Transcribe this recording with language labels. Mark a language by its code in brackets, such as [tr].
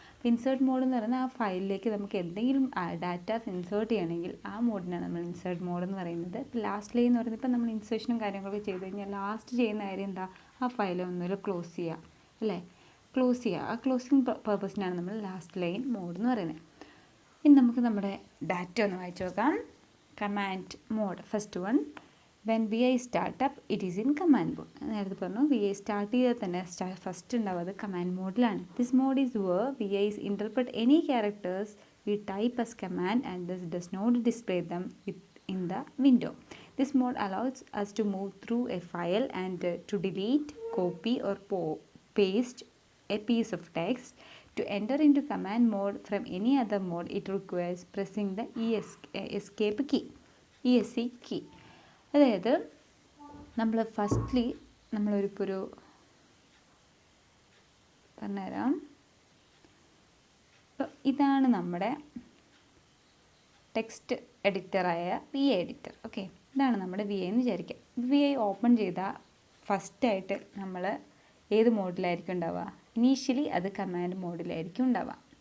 [ml] അപ്പോൾ insert mode എന്ന് പറയുന്നത് ആ ഫയലിലേക്ക് നമുക്ക് എന്തെങ്കിലും ഡാറ്റാസ് ഇൻസേർട്ട് ചെയ്യണമെങ്കിൽ ആ മോഡിനാണ് നമ്മൾ ഇൻസേർട്ട് മോഡ് എന്ന് പറയുന്നത്. ഇപ്പോൾ ലാസ്റ്റ് ലൈൻ എന്ന് പറയുന്നത് ഇപ്പോൾ നമ്മൾ ഇൻസേർഷനും കാര്യങ്ങളൊക്കെ ചെയ്ത് കഴിഞ്ഞാൽ ലാസ്റ്റ് ചെയ്യുന്ന കാര്യം എന്താ, ആ ഫയൽ ഒന്നുമില്ല ക്ലോസ് ചെയ്യുക, അല്ലേ, ക്ലോസ് ചെയ്യുക. ആ ക്ലോസിങ് പർപ്പസിനാണ് നമ്മൾ ലാസ്റ്റ് ലൈൻ മോഡ് എന്ന് പറയുന്നത്. ഇനി നമുക്ക് നമ്മുടെ ഡാറ്റ ഒന്ന് വായിച്ചു നോക്കാം. [en] Command mode first one, when VI startup it is in command mode. [ml] നേരത്തെ പറഞ്ഞു VI സ്റ്റാർട്ട് ചെയ്താൽ തന്നെ ഫസ്റ്റ് ഉണ്ടാവുന്നത് command മോഡിലാണ്. [en] This mode is where VIs interpret any characters we type as command and thus does not display them in the window. This mode allows us to move through a file and to delete, copy or paste a piece of text. To enter into command mode from any other mode it requires pressing the escape key, ESC key. [ml] അതായത് നമ്മൾ firstly നമ്മളൊരു പറഞ്ഞുതരാം. അപ്പോൾ ഇതാണ് നമ്മുടെ text എഡിറ്ററായ VI editor. Okay, ഇതാണ് നമ്മുടെ VI എന്ന് വിചാരിക്കാം. VI ഓപ്പൺ ചെയ്താൽ ഫസ്റ്റായിട്ട് നമ്മൾ ഏത് മോഡിലായിരിക്കും ഉണ്ടാവുക, ഇനീഷ്യലി അത് കമാൻഡ് മോഡിലായിരിക്കും ഉണ്ടാവുക.